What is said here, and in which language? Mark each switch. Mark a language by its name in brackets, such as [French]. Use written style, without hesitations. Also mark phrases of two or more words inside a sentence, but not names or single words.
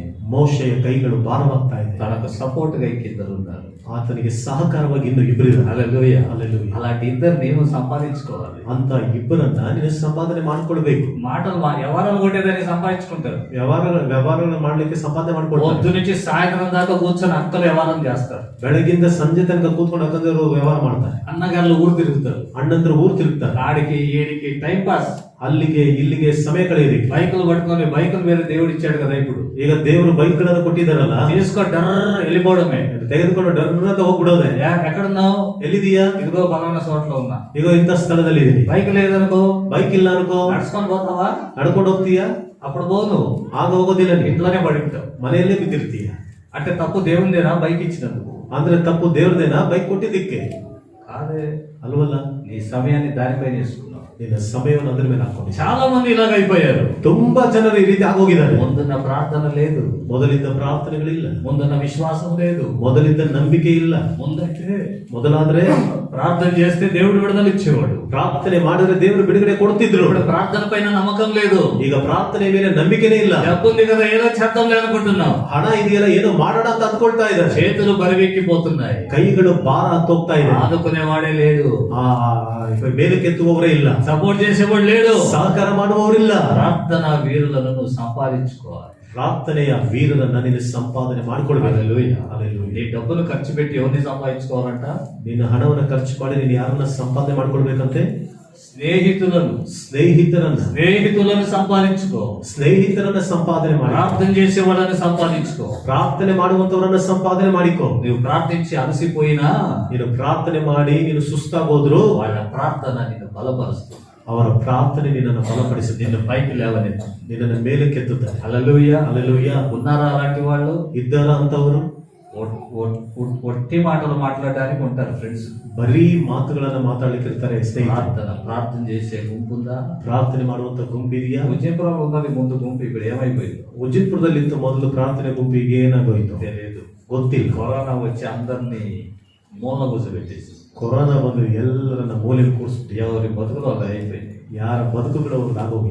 [Kannada] ಮೋಶೆಯ ಕೈಗಳು ಭಾರವಾಗ್ತಾ ಇದೆ. [Telugu] తనకు సపోర్ట్ గా ఇద్దరు ఉన్నారు, [Kannada] ಆತನಿಗೆ ಸಹಕಾರವಾಗಿ ಇನ್ನು ಇಬ್ಬರು ಇದ್ದಾರೆ. [Telugu] హల్లెలూయా. [Kannada] ಹಲ್ಲೆಲೂಯಾ. [Telugu] అలాంటి ఇద్దరు నేను సంపాదించుకోవాలి. [Kannada] ಅಂತ ಇಬ್ಬರನ್ನ ನೀನು ಸಂಪಾದನೆ ಮಾಡ್ಕೊಳ್ಬೇಕು. [Telugu] మాటలు వ్యవహారాలు కొట్టేదాన్ని సంపాదించుకుంటారు, [Kannada] ವ್ಯವಹಾರಗಳು ಮಾಡ್ಲಿಕ್ಕೆ ಸಂಪಾದನೆ ಮಾಡ್ಕೊಳ್ತಾರೆ. [Telugu] పొద్దు నుంచి సాయంత్రం దాకా కూర్చొని అక్కలు వ్యవహారం చేస్తారు, [Kannada] ಬೆಳಗಿಂದ ಸಂಜೆ ತನಕ ಕೂತ್ಕೊಂಡು ಅಕ್ಕಂದಿರು ವ್ಯವಹಾರ ಮಾಡ್ತಾರೆ. [Telugu] అన్నగారులు ఊరు తిరుగుతారు, [Kannada] ಅಣ್ಣಂದ್ರು ಊರು ತಿರುಗ್ತಾರೆ. [Telugu] ఆడికి ఏడికి [English] time pass. [Kannada] ಅಲ್ಲಿಗೆ ಇಲ್ಲಿಗೆ ಸಮಯ ಕಳೆಯೋದಿಕ್ಕೆ [Telugu] బైకులు పట్టుకొని బైకులు వేరే దేవుడు ఇచ్చాడు కదా ఇప్పుడు. [Kannada] ಈಗ ದೇವರು ಬೈಕ್ಗಳನ್ನು ಕೊಟ್ಟಿದ್ದಾರಲ್ಲ, [Telugu] తీసుకో డర్ర వెళ్ళిపోవడమే. [Kannada] ತೆಗೆದುಕೊಂಡು ಡರ್ರಂತ ಹೋಗ್ಬಿಡೋದೆ. [Telugu] ఎక్కడున్నావు? [Kannada] ಎಲ್ಲಿದೀಯಾ? [Telugu] ఇదిగో పలానా చోట్ల ఉన్నా. [Kannada] ಇಗೋ ಇಂತ ಸ್ಥಳದಲ್ಲಿ ಇದೀನಿ. [Telugu] బైక్ లేదనుకో, [Kannada] బైక్ ಇಲ್ಲ ಅನ್ಕೋ, [Telugu] నడుచుకొని పోతావా? [Kannada] ನಡ್ಕೊಂಡು ಹೋಗ್ತೀಯಾ? [Telugu] అప్పుడు పోను, [Kannada] ಆಗ ಹೋಗೋದಿಲ್ಲ, [Telugu] ఇంట్లోనే పడిపోతావు. [Kannada] ಮನೆಯಲ್ಲೇ ಬಿದ್ದಿರ್ತೀಯ. [Telugu] అంటే తప్పు దేవుందేనా బైక్ ఇచ్చినందుకు? [Kannada] ಅಂದ್ರೆ ತಪ್ಪು ದೇವ್ರದೇನಾ ಬೈಕ್ ಕೊಟ್ಟಿದ್ದಕ್ಕೆ? [Telugu] కాదే, [Kannada] ಅಲ್ವಲ್ಲ. [Telugu] నీ సమయాన్ని దానిపైన వేసుకున్నావు. [Kannada] ನಿನ್ನ ಸಮಯವನ್ನು ಅದ್ರ ಮೇಲೆ ಹಾಕೊಂಡು. [Telugu] చాలా మంది ఇలాగ అయిపోయారు. [Kannada] ತುಂಬಾ ಜನರು ಈ ರೀತಿ ಆಗೋಗಿದ್ದಾರೆ. [Telugu] ముందున్న ప్రార్థన లేదు, [Kannada] ಮೊದಲಿದ್ದ ಪ್ರಾರ್ಥನೆಗಳಿಲ್ಲ, [Telugu] ముందున్న విశ్వాసం లేదు, [Kannada] ಮೊದಲಿದ್ದ ನಂಬಿಕೆ ಇಲ್ಲ. [Telugu] ముందంటే [Kannada] ಮೊದಲಾದ್ರೆ [Telugu] ప్రార్థన చేస్తే దేవుడు విడుదల ఇచ్చేవాడు. [Kannada] ಪ್ರಾರ್ಥನೆ ಮಾಡಿದ್ರೆ ದೇವರು ಬಿಡುಗಡೆ ಕೊಡ್ತಿದ್ರು. [Telugu] ఇప్పుడు ప్రార్థన పైన నమ్మకం లేదు. [Kannada] ಈಗ ಪ್ರಾರ್ಥನೆ ಮೇಲೆ ನಂಬಿಕೆನೇ ಇಲ್ಲ. [Telugu] డబ్బుంది కదా ఏదో చేద్దాంలే అనుకుంటున్నాం. [Kannada] ಹಣ ಇದೆಯಲ್ಲ ಏನೋ ಮಾಡೋಣ ಅಂತ ಅಂದ್ಕೊಳ್ತಾ ಇದ್ದಾರೆ. [Telugu] చేతులు బరివెక్కిపోతున్నాయి, [Kannada] ಕೈಗಳು ಭಾರ ಹತ್ತೋಗ್ತಾ ಇದೆ. [Telugu] ఆదుకునేవాడే లేడు, [Kannada] ಮೇಲಕ್ಕೆತ್ತುವವರೇ ಇಲ್ಲ, [Telugu] సపోర్ట్ చేసేవాడు లేడు, [Kannada] ಸಹಕಾರ ಮಾಡುವವರಿಲ್ಲ. [Telugu] ప్రార్థన వీరులను నువ్వు సంపాదించుకోవాలి. [Kannada] ಪ್ರಾರ್ಥನೆಯ ವೀರರನ್ನ ನೀನು ಸಂಪಾದನೆ ಮಾಡಿಕೊಳ್ಬೇಕು. [Telugu] హల్లెలూయా. [Kannada] ಹಲ್ಲೆಲೂಯಾ. [Telugu] నీ డబ్బులు ఖర్చు పెట్టి ఎవరిని సంపాదించుకోవాలంట? [Kannada] ನಿನ್ನ ಹಣವನ್ನು ಖರ್ಚು ಮಾಡಿ ನೀನು ಯಾರನ್ನ ಸಂಪಾದನೆ ಮಾಡ್ಕೊಳ್ಬೇಕಂತೆ? [Telugu] స్నేహితులను [Kannada] ಸ್ನೇಹಿತರನ್ನ [Telugu] సంపాదించుకో. [Kannada] ಸ್ನೇಹಿತರನ್ನ ಸಂಪಾದನೆ ಮಾಡಿ. [Telugu] ప్రార్థన చేసే వాళ్ళని సంపాదించుకో. [Kannada] ಪ್ರಾರ್ಥನೆ ಮಾಡುವಂತವರನ್ನ ಸಂಪಾದನೆ ಮಾಡಿಕೋ. [Telugu] నువ్వు ప్రార్థించి అలసిపోయినా, [Kannada] ನೀನು ಪ್ರಾರ್ಥನೆ ಮಾಡಿ ನೀನು ಸುಸ್ತಾಗೋದ್ರು [Telugu] వాళ్ళ ప్రార్థన నిన్ను బలపరుస్తుంది. [Kannada] ಅವರ ಪ್ರಾರ್ಥನೆ ನಿನ್ನನ್ನು ಬಲಪಡಿಸುತ್ತೆ, [Telugu] నిన్ను పైకి లేవనెత్తుతుంది. [Kannada] ನಿನ್ನನ್ನು ಮೇಲಕ್ಕೆತ್ತುತ್ತಾರೆ. [Telugu] హల్లెలూయా. [Kannada] హల్లెలూయా. [Telugu] ఉన్నారా అలాంటి వాళ్ళు? [Kannada] ಇದ್ದಾರ ಅಂತವರು? [Telugu] ఒట్టి మాటలు మాట్లాడడానికి ఉంటారు ఫ్రెండ్స్. [Kannada] ಬರೀ ಮಾತುಗಳನ್ನ ಮಾತಾಡ್ಲಿಕ್ಕೆ ಇರ್ತಾರೆ ಸ್ನೇಹಿತರು. [Telugu] ప్రార్థన చేసే గుంపు ఉందా? [Kannada] ಪ್ರಾರ್ಥನೆ ಮಾಡುವಂತ ಗುಂಪಿದೆಯಾ? [Telugu] విజయపురంలో ఉన్నది ముందు గుంపు, ఇప్పుడు ఏమైపోయింది [Kannada] ಉಜಿರ್ಪುರದಲ್ಲಿ ಇತ್ತು ಮೊದಲು ಪ್ರಾರ್ಥನೆ ಗುಂಪಿಗೆ ಏನಾಗೋಯ್ತು [Telugu] తెలియదు. [Kannada] ಗೊತ್ತಿಲ್ಲ. [Telugu] కరోనా వచ్చి అందరినీ మూల కూర్చోబెట్టేసి, [Kannada] ಕೊರೋನಾ ಬಂದು ಎಲ್ಲರನ್ನ ಮೂಲೆಗೆ ಕೂರಿಸ್ಬಿಟ್ಟು [Telugu] ఎవరి బతుకులు అలా అయిపోయింది. [Kannada] ಯಾರ ಬದುಕುಗಳು ಅವ್ರಿಗೆ ಆಗೋಗಿ